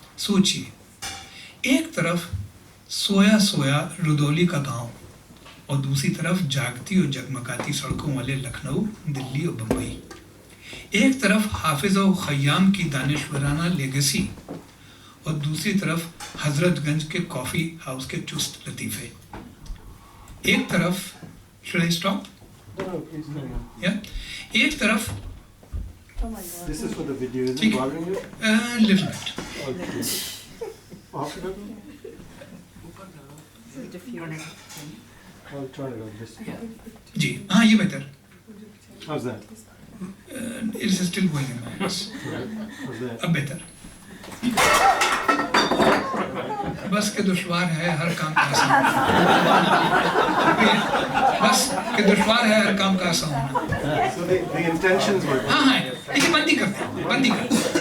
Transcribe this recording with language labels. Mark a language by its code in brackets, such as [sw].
[ur] سوچئے، ایک طرف سویا سویا رودولی کا گاؤں اور دوسری طرف جاگتی اور جگمگاتی سڑکوں والے لکھنؤ، دلی اور بمبئی. ایک طرف حافظ و خیام کی دانشورانہ لیگسی اور دوسری طرف حضرت گنج کے کافی ہاؤس کے چست لطیفے. ایک طرف [en] should I stop? [ur] Yeah. ایک طرف [en] This is for the video, is it [ur] ٹھیک [en] bothering you? ہے little bit. Okay. Off it up? I'll turn it on this. [ur] جی ہاں یہ بہتر. [en] How's that? It's still going in my eyes. How's that? [ur] اب بہتر. بس کہ دشوار ہے ہر کام کا آسان. بس کہ دشوار ہے ہر کام کا آسان ہونا. [en] So the intentions were. [ur] ہاں ہاں لیکن بندی کرتے ہیں، بندی کرتے ہیں.